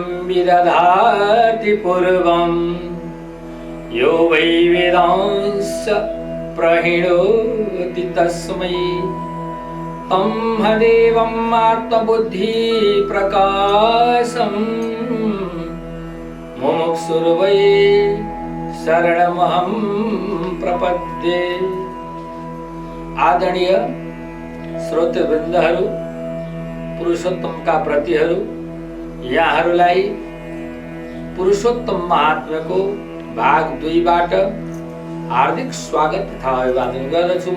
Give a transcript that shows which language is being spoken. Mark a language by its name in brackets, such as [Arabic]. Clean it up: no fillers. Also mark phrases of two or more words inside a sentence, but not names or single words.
[Sanskrit] विदधाति पूर्वं यो वै वेदांश प्रहिणोति तस्मै तं हदेवम् आत्मबुद्धि प्रकाशम् मुमुक्षुर्वै शरणमहं प्रपद्ये। [Nepali] आदरणीय श्रोतृवृन्दहरू, पुरुषोत्तमका प्रतिहरू, यहाँहरूलाई पुरुषोत्तम महात्म्यको भाग 2 बाट हार्दिक स्वागत तथा अभिवादन गर्दछु।